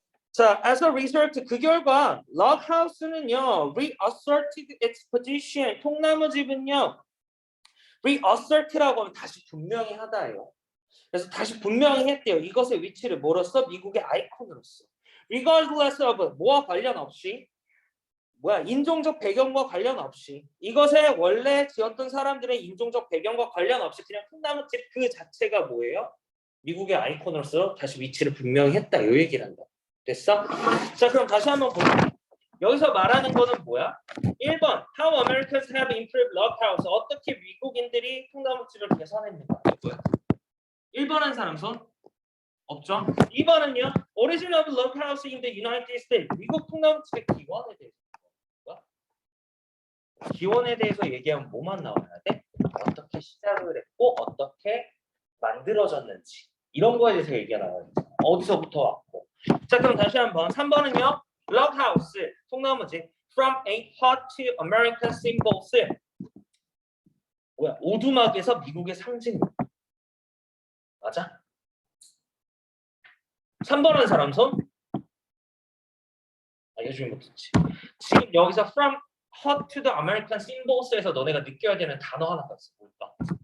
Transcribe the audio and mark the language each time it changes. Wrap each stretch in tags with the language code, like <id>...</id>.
<en>자, as a result,</en> <ko>그 결과 럭하우스는요,</ko> <en>reasserted its position.</en> <ko>통나무집은요, reassert라고 하면 다시 분명히 하다예요. 그래서 다시 분명히 했대요. 이것의 위치를 뭐로써? 미국의 아이콘으로서.</ko> <en>regardless of</en> <ko>뭐와 관련 없이, 인종적 배경과 관련 없이, 이것에 원래 지었던 사람들의 인종적 배경과 관련 없이 그냥 통나무집 그 자체가 뭐예요? 미국의 아이콘으로서 다시 위치를 분명히 했다. 이 얘기를 한다. 됐어? 자, 그럼 다시 한번 볼게요. 여기서 말하는 거는 뭐야?</ko> <en>1번 How Americans have improved log house.</en> <ko>어떻게 미국인들이 통나무집을 개선했는가? 뭐야? 1번 한 사람 손? 없죠? 2번은요.</ko> <en>Origin of log house in the United States.</en> <ko>미국 통나무집의 기원에 대해서. 기원에 대해서 얘기하면 뭐만 나와야 돼? 어떻게 시작을 했고 어떻게 만들어졌는지 이런 거에 대해서 얘기가 나와야 돼. 어디서부터 왔고. 자, 그럼 다시 한번 3번은요.</ko> <en>log house,</en> <ko>통나무집</ko> <en>from a hot to American symbols.</en> <ko>오두막에서 미국의 상징. 맞아? 3번 한 사람 손? 알려주면 못했지. 지금 여기서</ko> <en>from hot to the American symbols</en> <ko>에서 너네가 느껴야 되는 단어 하나가 있어. 뭘까?</ko>